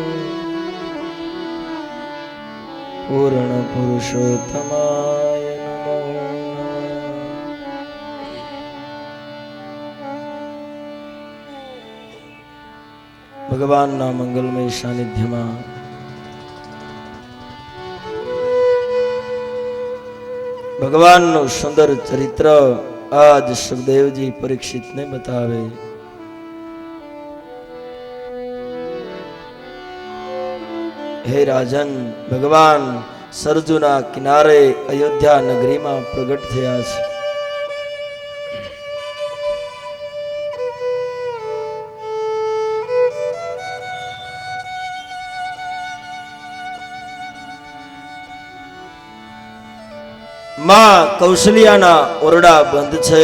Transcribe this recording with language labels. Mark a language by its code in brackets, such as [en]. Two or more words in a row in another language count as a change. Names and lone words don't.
[sa] पूर्ण पुरुषोत्तमाय नमो नमः। [gu] ભગવાનના મંગલમય સાનિધ્યમાં ભગવાનનું સુંદર ચરિત્ર આજ સુખદેવજી પરીક્ષિતને બતાવે। હે રાજન, ભગવાન સરજુના કિનારે અયોધ્યા નગરીમાં પ્રગટ થયા છે। માં કૌશલ્યાના ઓરડા બંધ છે।